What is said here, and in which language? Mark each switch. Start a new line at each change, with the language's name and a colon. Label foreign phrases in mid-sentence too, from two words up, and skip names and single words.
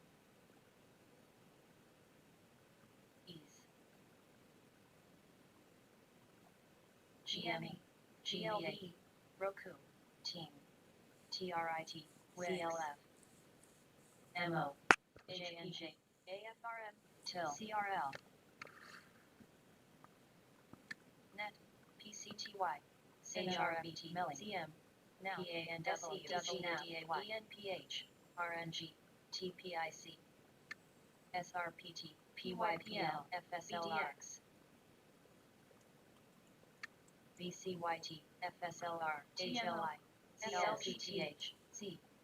English: Ease, GME, GLB, Roku, Team, TRIT, CLF, MO, JNJ, AFRM, TIL, CRL, NET, PCTY, HRBT, CM, now, PANW, WDAY, ENPH, RNG, TPIC, SRPT, PYPL, FSLX, VCYT, FSLR, HLI, CLPTH, C,